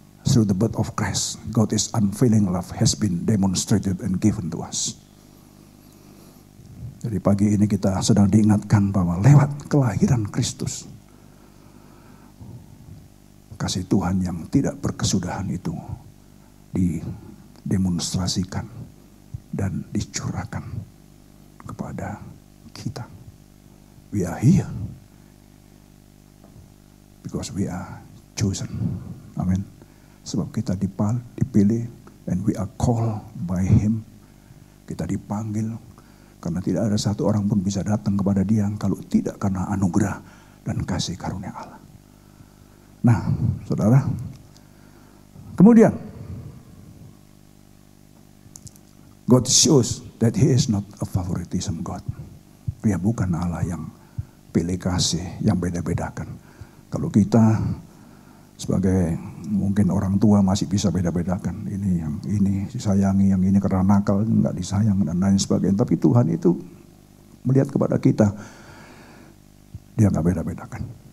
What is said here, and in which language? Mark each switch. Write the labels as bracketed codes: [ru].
[en] Through the birth of Christ, God's unfailing love has been demonstrated and given to us. [id] Jadi pagi ini kita sedang diingatkan bahwa lewat kelahiran Kristus, kasih Tuhan yang tidak berkesudahan itu didemonstrasikan dan dicurahkan kepada kita. [en] We are here because we are chosen. Amin. [id] Sebab kita dipilih, [en] and we are called by Him. [id] Kita dipanggil. Karena tidak ada satu orang pun bisa datang kepada Dia kalau tidak karena anugerah dan kasih karunia Allah. Nah, saudara, kemudian [en] God shows that He is not a favoritism God. [id] Dia bukan Allah yang pilih kasih, yang beda-bedakan. Kalau kita sebagai mungkin orang tua masih bisa beda-bedakan. Ini yang ini disayangi, yang ini karena nakal nggak disayang dan lain sebagainya. Tapi Tuhan itu melihat kepada kita, Dia nggak beda-bedakan.